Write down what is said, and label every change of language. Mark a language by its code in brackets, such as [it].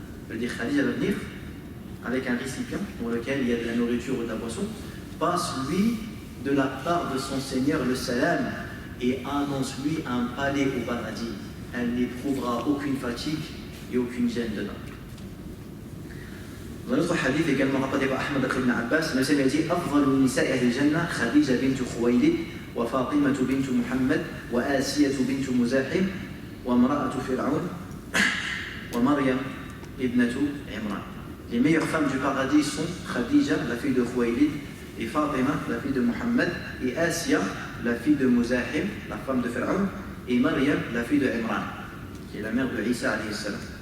[fr] Je veux dire, Khadija va venir avec un récipient dans lequel il y a de la nourriture ou de la boisson, passe-lui de la part de son Seigneur le salam et annonce-lui un palais au paradis. Elle n'éprouvera aucune fatigue et aucune gêne dedans. Dans notre hadith également rapporté par Ahmad ibn Abbas, le Seigneur dit [ar] أفضل نساء أهل الجنة خديجة بنت خويلد وفاطمة بنت محمد وآسية بنت مزاحم وامرأة فرعون ومريم ابنة عمران. [fr] Les meilleures femmes du paradis sont Khadija, la fille de Khuwaylid, et Fatima, la fille de Muhammad, et Asiya, la fille de Muzahim, la femme de Pharaon, et Maryam, la fille de Imran, qui est la mère de Isa alayhi salam.